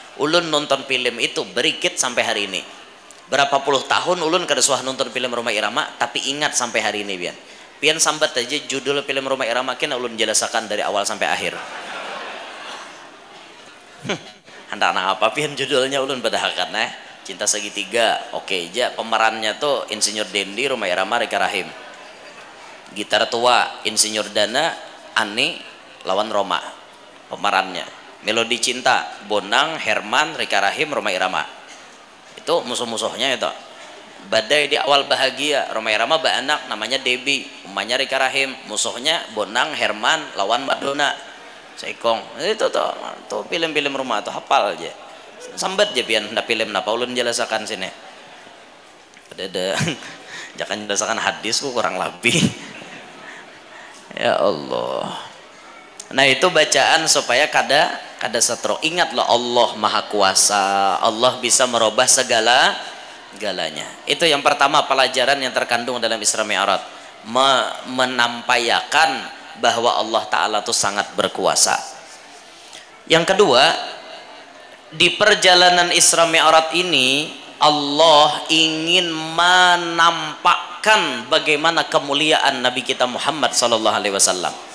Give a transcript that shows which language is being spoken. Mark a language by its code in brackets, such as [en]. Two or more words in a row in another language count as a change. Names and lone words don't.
[bjn] Ulun nonton film itu berikit sampai hari ini. Berapa puluh tahun ulun kada suah nonton film Rhoma Irama tapi ingat sampai hari ini pian. Pian sambat aja judul film Rhoma Irama kena ulun jelasakan dari awal sampai akhir. Hendak apa pian judulnya ulun badahakan Cinta Segitiga. Oke aja pemerannya tuh Insinyur Dendi, Rhoma Irama, Rika Rahim. Gitar tua Insinyur Dana, Ani lawan Roma pemerannya. Melodi Cinta Bonang, Herman, Rika Rahim, Rhoma Irama. Itu musuh-musuhnya itu. Badai di Awal Bahagia, Rhoma Irama baanak namanya Debbie, umanya Rika Rahim, musuhnya Bonang, Herman lawan Madonna. Seikong. Itu tuh film-film rumah tuh hafal aja. Sambat aja pian nda film napa ulun jelasakan sini. Ada jangan jelasakan hadis ku kurang lebih. [ar] Ya Allah. [bjn] Nah itu bacaan supaya kada stroke. [id] Ingat loh Allah Maha Kuasa. Allah bisa merubah galanya. Itu yang pertama pelajaran yang terkandung dalam Isra Mi'raj. Menampayakan bahwa Allah Ta'ala itu sangat berkuasa. Yang kedua, di perjalanan Isra Mi'raj ini Allah ingin menampakkan bagaimana kemuliaan Nabi kita Muhammad SAW.